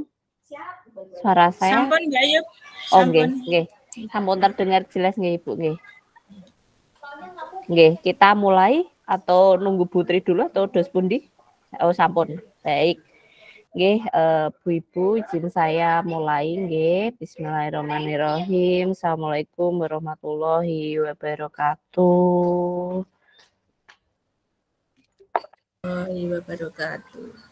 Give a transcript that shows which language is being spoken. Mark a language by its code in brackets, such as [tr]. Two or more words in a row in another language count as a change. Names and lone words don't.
[id] Suara saya? [jv] Sampun Mbak Ayu. Oh nggih, nggih. Sampun [id] terdengar jelas [jv] nggih Ibu nggih. Nggih, [id] kita mulai atau nunggu Putri dulu atau [jv] dos pundi? Oh sampun. [id] Baik. Nggih, Bu Ibu izin saya mulai nggih. [ar] بسم الله الرحمن الرحيم. السلام عليكم ورحمة الله وبركاته. ورحمة الله وبركاته.